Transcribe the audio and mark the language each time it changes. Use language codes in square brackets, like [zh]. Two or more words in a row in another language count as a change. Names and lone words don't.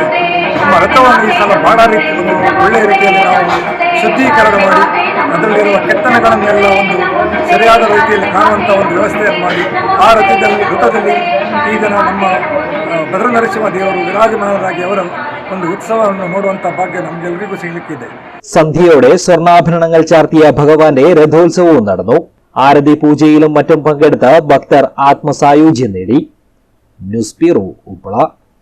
[kn] ನಮ್ಮ ರಥವನ್ನು ಈ ಸಲ ಬಹಳ ರೀತಿಯಲ್ಲಿ ಒಳ್ಳೆಯ ರೀತಿಯಲ್ಲಿ ನಾವು ಶುದ್ಧೀಕರಣ ಮಾಡಿ ಅದರಲ್ಲಿರುವ ಕೆತ್ತನೆಗಳನ್ನೆಲ್ಲ ಒಂದು ಸರಿಯಾದ ರೀತಿಯಲ್ಲಿ ಕಾಣುವಂಥ ಒಂದು ವ್ಯವಸ್ಥೆಯನ್ನು ಮಾಡಿ ಆ ರಥದಲ್ಲಿ ಈಗ ನಮ್ಮ ಭದ್ರನರಸಿಂಹ ದೇವರು ವಿರಾಜಮಾನರಾಗಿ ಅವರ ಒಂದು ಉತ್ಸವವನ್ನು ನೋಡುವಂತ ಭಾಗ್ಯ ನಮಗೆಲ್ಲರಿಗೂ ಸಿಗಲಿಕ್ಕಿದೆ. [ml] സന്ധ്യയോടെ സ്വർണ്ണാഭരണങ്ങൾ ചാർത്തിയ ഭഗവാന്റെ രഥോത്സവവും നടന്നു. ആരതി പൂജയിലും മറ്റും പങ്കെടുത്ത ഭക്തർ ആത്മസായുജ്യം നേടി. [en] news bureau, [ml] ഉപ്പള.